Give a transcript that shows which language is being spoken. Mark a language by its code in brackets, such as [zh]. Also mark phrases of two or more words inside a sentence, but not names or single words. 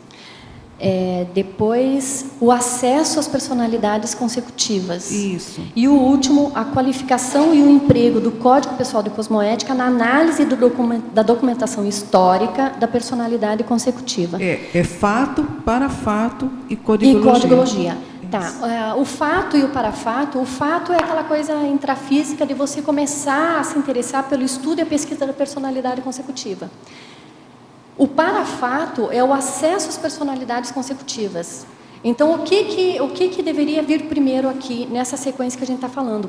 [pt] Depois, o acesso às personalidades consecutivas. Isso. E o último, a qualificação e o emprego do Código Pessoal de Cosmoética na análise da documentação histórica da personalidade consecutiva. Fato, parafato e codigologia. E codigologia. Tá. O fato e o parafato, o fato é aquela coisa intrafísica de você começar a se interessar pelo estudo e a pesquisa da personalidade consecutiva. O parafato é o acesso às personalidades consecutivas. Então, o que deveria vir primeiro aqui, nessa sequência que a gente está falando?